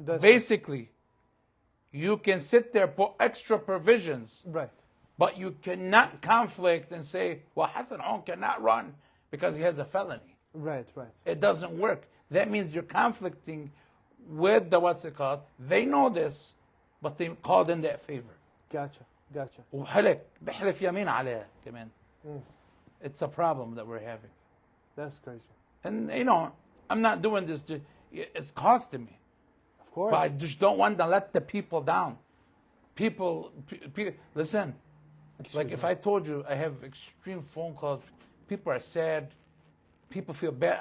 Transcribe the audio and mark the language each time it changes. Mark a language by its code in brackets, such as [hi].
[en] Basically, you can sit there, put extra provisions, Right. but you cannot conflict and say, well, Hassan Aoun cannot run because he has a felony. Right. It doesn't work. That means you're conflicting with the, what's it called? They know this, but they called in that favor. Gotcha. [ar] وحلف بحلف يمين عليها كمان. [en] It's a problem that we're having. That's crazy. And, I'm not doing this it's costing me. Of course. But I just don't want to let the people down. People listen. Like if I told you I have extreme phone calls, people are sad, people feel bad.